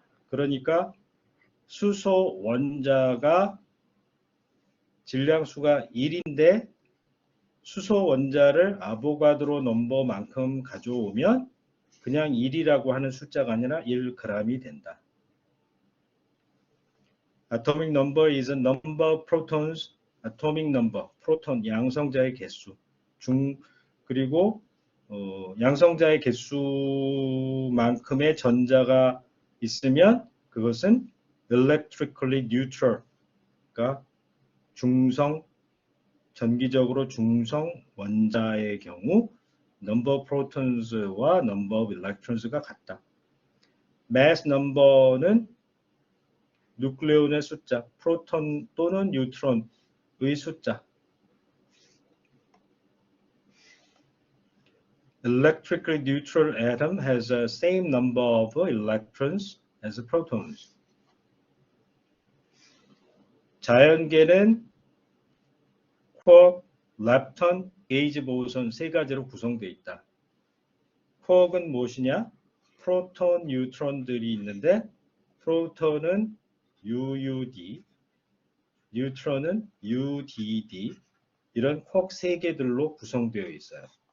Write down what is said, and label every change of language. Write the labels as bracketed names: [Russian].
[Korean] 그러니까 수소 원자가 질량수가 1인데 수소 원자를 아보가드로 넘버만큼 가져오면 그냥 1이라고 하는 숫자가 아니라 1g이 된다. [English] Atomic number is a number of protons. [Korean] Atomic number, 프로톤, 양성자의 개수. 그리고 양성자의 개수만큼의 전자가 있으면 그것은 electrically neutral, 그러니까 중성, 전기적으로 중성 원자의 경우 number of protons와 number of electrons가 같다. mass number는 누클레온의 숫자, 프로톤 또는 뉴트론의 숫자. [English] Electrically neutral atom has the same number of electrons as protons. [Korean] 자연계는 쿼크, 렙톤, 게이지 보son 세 가지로 구성되어 있다. 쿼크는 무엇이냐? 프로톤, 뉴트론들이 있는데 프로톤은 UUD, 뉴트론은 UDD 이런 쿼크 세 개들로 구성되어 있어요.